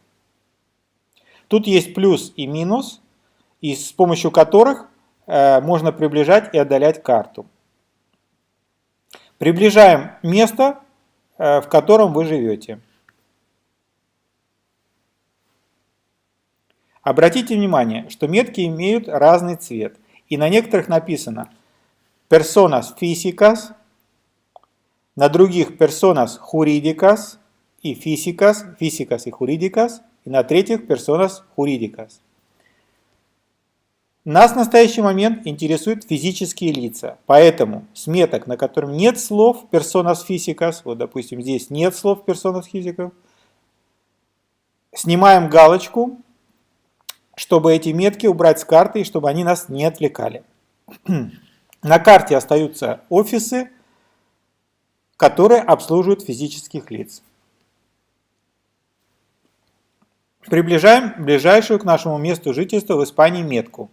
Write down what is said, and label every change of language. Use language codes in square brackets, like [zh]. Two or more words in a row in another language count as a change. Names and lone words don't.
[ru] Тут есть плюс и минус, и с помощью которых можно приближать и отдалять карту. Приближаем место, в котором вы живете. Обратите внимание, что метки имеют разный цвет, и на некоторых написано [es] personas físicas, [ru] на других [es] personas jurídicas и físicas y jurídicas, [ru] и на третьих [es] personas jurídicas. [ru] Нас в настоящий момент интересуют физические лица, поэтому с меток, на котором нет слов [es] personas físicas, [ru] вот допустим здесь нет слов [es] personas físicas, [ru] снимаем галочку, чтобы эти метки убрать с карты и чтобы они нас не отвлекали. На карте остаются офисы, которые обслуживают физических лиц. Приближаем ближайшую к нашему месту жительства в Испании метку.